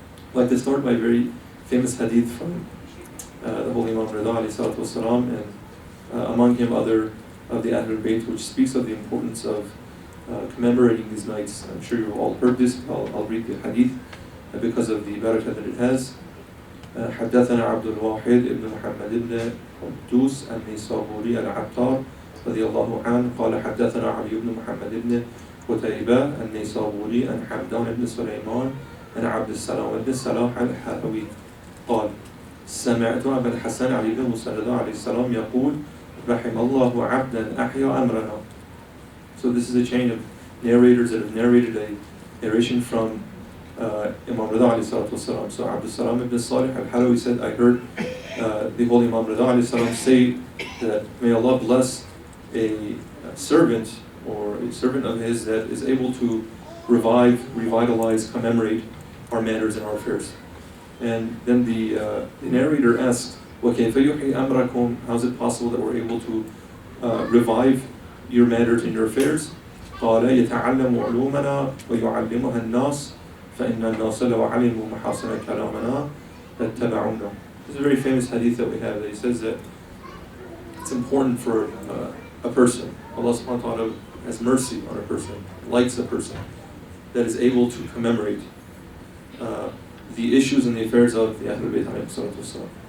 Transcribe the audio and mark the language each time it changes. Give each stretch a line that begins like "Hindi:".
English: I'd like to start by a very famous hadith from the Holy Imam Ridha alayhi salatu wasalam, and among him other of the Ahlul Bayt, which speaks of the importance of commemorating these nights. I'm sure you've all heard this. I'll read the hadith because of the barakah that it has.
Arabic: حدثنا عبد الواحد ابن محمد ابن قدوس النيسابوري العطار رضي الله عنه قال حدثنا علي بن محمد ابن قتيبة النيسابوري عن حمدان بن سليمان عن عبد السلام بن صلاح الحلوي قال سمعت أبا الحسن علي بن موسى عليه السلام يقول رحم الله عبدا أحيا أمرنا.
English: So this is a chain of narrators that have narrated a narration from Imam Ridha alayhi salatu wasalam. So Abdul Salam ibn Salih al-Halawi said, I heard the Holy Imam Ridha alayhi salam say that may Allah bless a servant or a servant of his that is able to revitalize, commemorate our manners and our affairs. And then the narrator asked,
Arabic: وَكَيْفَ يُحْيِي أَمْرَكُمْ?
English: How is it possible that we're able to revive your matters and your affairs?
Arabic: قال يتعلم علومنا ويعلمها الناس فإن الناس لو علموا محاسن كلامنا لاتبعونا.
English: This is a very famous hadith that we have, that he says that it's important for a person, Allah subhanahu wa ta'ala has mercy on a person, likes a person that is able to commemorate the issues and the affairs of the Ahlul Bayt alayhi salatu wasalam.